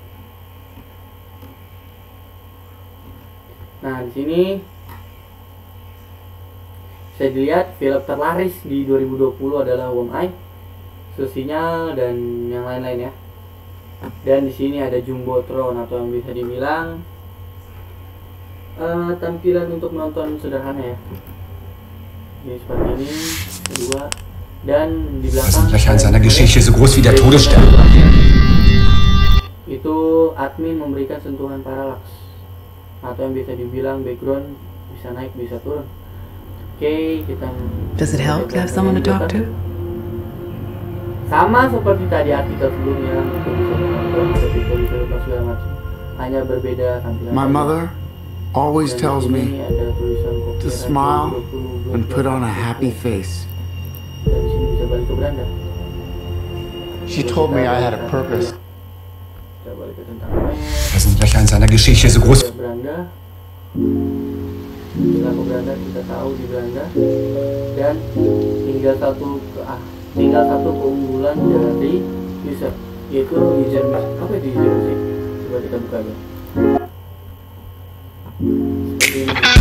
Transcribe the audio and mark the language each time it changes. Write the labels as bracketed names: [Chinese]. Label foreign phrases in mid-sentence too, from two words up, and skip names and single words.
[Indonesian] Nah, di sini saya dilihat film terlaris di 2020 adalah Worm Eye, Sinyal dan yang lain-lain ya. Dan di sini ada Jumbotron atau yang bisa dibilang tampilan untuk menonton sederhana ya. Jadi seperti ini, kedua, dan di [German] Das [Indonesian] belakang [German] sind Löcher in seiner Geschichte so groß wie der Todesstern. [Indonesian] itu admin memberikan sentuhan paralax atau yang bisa dibilang background bisa naik bisa turun. Oke, kita [English] Does it help to have someone to talk to? [Indonesian] sama seperti tadi artikel sebelumnya, itu bisa menonton, bisa lepas segala macam, hanya berbeda tampilan. [English] My mother always [Indonesian] Dan [English] tells [Indonesian] di sini [English] me [Indonesian] ada tulisan [English] to [Indonesian] copyright [English] smile [Indonesian] 2020, [English] and put on a happy face. [Indonesian] Dan di sini bisa balik ke beranda. [English] She told me I had a purpose. [Indonesian] Kita balik ke tentang web. [German] Das sind Löcher in seiner Geschichte so groß. [Indonesian] Ke beranda. Setelah ke beranda kita tahu di beranda, dan tinggal satu keunggulan dari user, yaitu [English] user music. [Indonesian] Apa itu [English] user music? [Indonesian] Coba kita buka aja. Seperti ini.